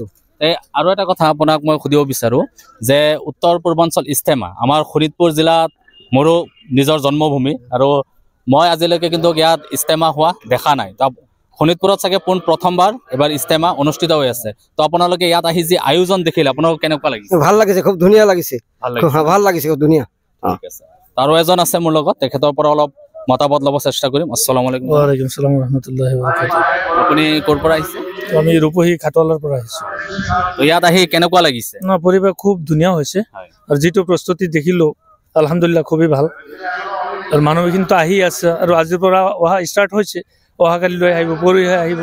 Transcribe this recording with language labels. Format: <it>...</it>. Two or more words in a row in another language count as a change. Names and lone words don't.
<as>আৰু এটা কথা আপোনাক মই সুধিব বিচাৰো যে উত্তৰ পূৰ্বাঞ্চল ইস্তেমা আমাৰ শোণিতপুৰ জিলাত মোৰো নিজৰ জন্মভূমি আৰু মই আজিলৈকে কিন্তু ইয়াত ইস্তেমা হোৱা দেখা নাই। তো শোণিতপুৰত চাগে প্ৰথমবাৰ এবাৰ ইস্তেমা অনুষ্ঠিত হৈ আছে। তো আপোনালোকে ইয়াত আহি যি আয়োজন দেখিলে আপোনালোক কেনেকুৱা লাগিছে? ভাল লাগিছে, খুব ধুনীয়া লাগিছে, ভাল লাগিছে, খুব ধুনীয়া। ঠিক আছে, আৰু এজন আছে মোৰ লগত, তেখেতৰ পৰা অলপ মতামত ল'ব চেষ্টা কৰিম।</as> <ar>السلام عليكم. وعليكم السلام و رحمة الله و بركاته.</ar> <as>আপুনি ক'ৰ পৰা আহিছে? আমি ৰূপহী খাটুৱালৰ পৰা আহিছো। তো ইয়াত আহি কেনেকুৱা লাগিছে? না, পৰিৱেশ খুব ধুনীয়া হৈছে আৰু যিটো প্ৰস্তুতি দেখিলো আলহামদুলিল্লাহ খুবেই ভাল। আৰু মানুহ কিন্তু আহি আছে আৰু আজিৰ পৰা অহা ষ্টাৰ্ট হৈছে, অহাকালিলৈ আহিব, পৰহিহে আহিব।</as>